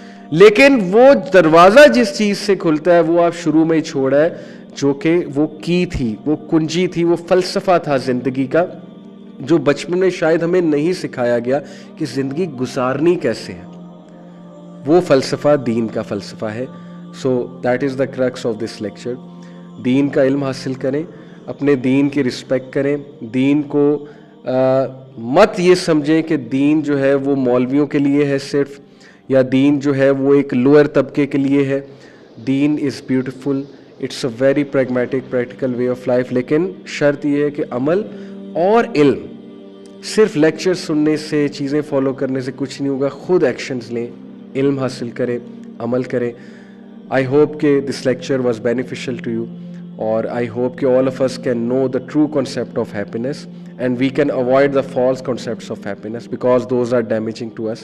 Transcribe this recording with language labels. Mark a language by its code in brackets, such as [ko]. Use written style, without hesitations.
[ur] لیکن وہ دروازہ جس چیز سے کھلتا ہے وہ آپ شروع میں ہی چھوڑا ہے, جو کہ وہ کی تھی, وہ کنجی تھی, وہ فلسفہ تھا زندگی کا, جو بچپن میں شاید ہمیں نہیں سکھایا گیا کہ زندگی گزارنی کیسے ہے. وہ فلسفہ دین کا فلسفہ ہے. [en] So that is the crux of this lecture. [ur] دین کا علم حاصل کریں, اپنے دین کی رسپیکٹ کریں, دین کو مت یہ سمجھیں کہ دین جو ہے وہ مولویوں کے لیے ہے صرف, یا دین جو ہے وہ ایک لوئر طبقے کے لیے ہے. [en] دین is beautiful, it's a very pragmatic practical way of life. [ur] لیکن شرط یہ ہے کہ عمل اور علم, صرف لیکچر سننے سے, چیزیں فالو کرنے سے کچھ نہیں ہوگا. خود ایکشنز لیں, علم حاصل کریں, عمل کریں. [en] I hope کہ this lecture was beneficial to you, or I hope کہ all of us can know the true concept of happiness and we can avoid the false concepts of happiness because those are damaging to us.